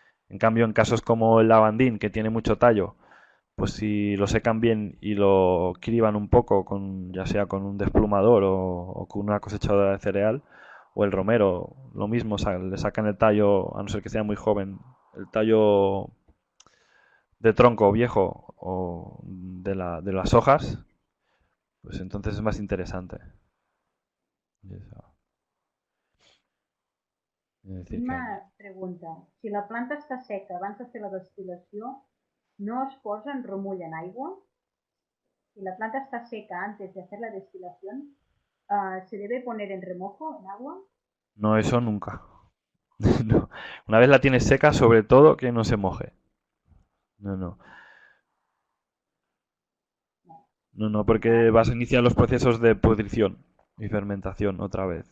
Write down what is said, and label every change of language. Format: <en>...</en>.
<es>En cambio, en casos como el lavandín, que tiene mucho tallo, pues si lo secan bien y lo criban un poco, ya sea con un desplumador o con una cosechadora de cereal, o el romero, lo mismo, le sacan el tallo, a no ser que sea muy joven, el tallo de tronco viejo o de las hojas, pues entonces es más interesante.</es> <ca>Una pregunta, si la planta està seca abans de fer la destil·lació, ¿no es posa en remull en aigua?</ca> <es>Si la planta está seca antes de hacer la destilación, ¿se debe poner en remojo, en agua? No, eso nunca. No. Una vez la tienes seca, sobre todo que no se moje. No, porque vas a iniciar los procesos de pudrición y fermentación otra vez.</es>